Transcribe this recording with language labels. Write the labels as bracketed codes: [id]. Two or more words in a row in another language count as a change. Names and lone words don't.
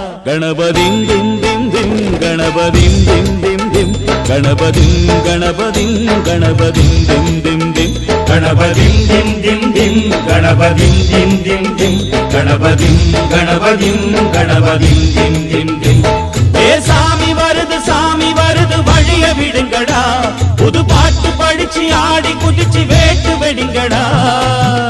[ta] गणपतिं दिं दिं दिं गणपतिं दिं दिं दिं गणपतिं गणपतिं गणपतिं दिं दिं दिं गणपतिं दिं दिं दिं गणपतिं दिं दिं दिं गणपतिं गणपतिं गणपतिं दिं दिं दिं சாமி வருது வழிய விடுங்கடா புது பாட்டு படிச்சு ஆடி குதிச்சு வேட்டு வெடிங்கடா